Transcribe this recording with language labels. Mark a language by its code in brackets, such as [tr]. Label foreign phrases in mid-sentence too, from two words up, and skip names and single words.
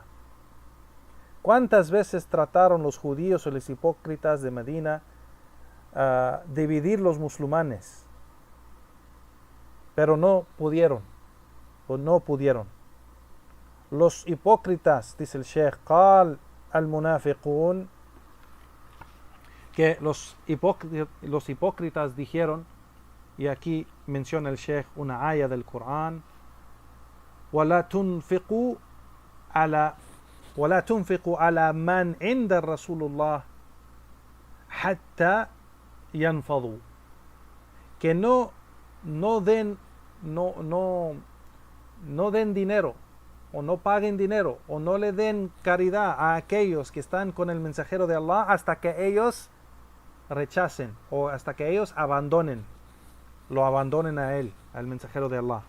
[es] ¿Cuántas veces trataron los judíos y los hipócritas de Medina dividir los musulmanes? Pero no pudieron, Los hipócritas, dice el Sheikh, [ar] قال المنافقون, [es] que los hipócritas dijeron, y aquí menciona el Sheikh una aya del Corán: [ar] ولا تنفقوا على من عند رسول الله حتى ينفضوا. [es] Que no den dinero, o no paguen dinero, o no le den caridad a aquellos que están con el mensajero de Allah hasta que ellos rechacen, o hasta que ellos lo abandonen a él, al mensajero de Allah.